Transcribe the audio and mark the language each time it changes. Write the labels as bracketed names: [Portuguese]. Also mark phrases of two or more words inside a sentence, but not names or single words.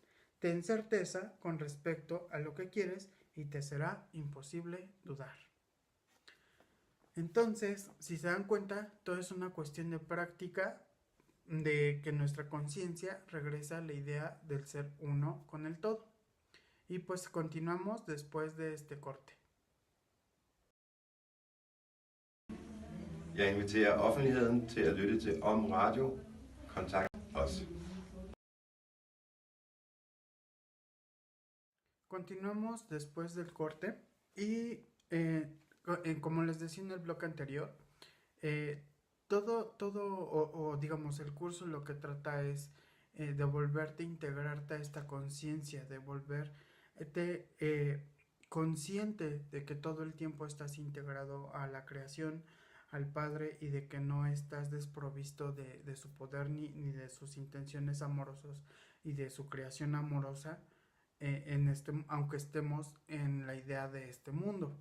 [Spanish] Ten certeza con respecto a lo que quieres y te será imposible dudar. Entonces, si se dan cuenta, todo es una cuestión de práctica, de que nuestra conciencia regresa a la idea del ser uno con el todo. Y pues continuamos después de este corte. [Danish] Jeg inviterer offentligheden til at lytte til Om Radio. Kontakt os. [Spanish] Continuamos después del corte y como les decía en el bloque anterior, digamos el curso lo que trata es de volverte a integrarte a esta conciencia, de volverte consciente de que todo el tiempo estás integrado a la creación, al Padre, y de que no estás desprovisto de su poder ni de sus intenciones amorosas y de su creación amorosa, aunque estemos en la idea de este mundo.